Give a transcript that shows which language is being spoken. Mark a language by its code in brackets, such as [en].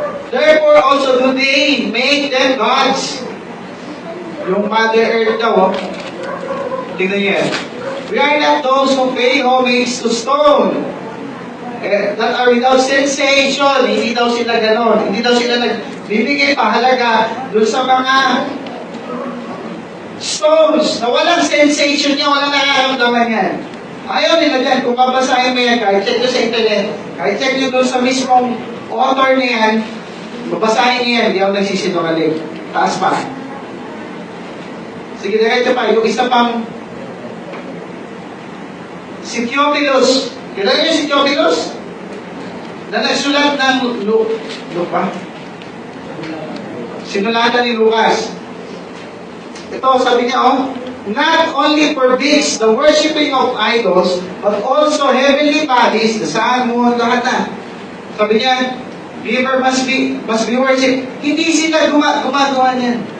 [en] Therefore also do they make them gods. [tl] Yung Mother Earth daw, tingnan niya. [en] We are not those who pay homage to stone, that are without sensation. [tl] Hindi daw sila ganon. Hindi daw sila nagbibigay pahalaga dun sa mga stones na walang sensation niya, walang nararamdaman yan. Ayaw nila dyan. Kung babasahin mo yan, kahit check nyo sa internet, kahit check nyo dun sa mismong author na yan, babasahin niyo yan, hindi ako nagsisinungaling. Taas pa. Sige, diretso pa. Yung isa pang si Theophilus. Kilala niyo si Theophilus? Na nagsulat ng Luka. Sinulatan ni Lucas. Ito, sabi niya, [en] not only forbids the worshiping of idols, but also heavenly bodies, the sun, moon, [tl] lahat na. Sabi niya, [en] believer must be worshipped. [tl] Hindi sila gumagawa niyan.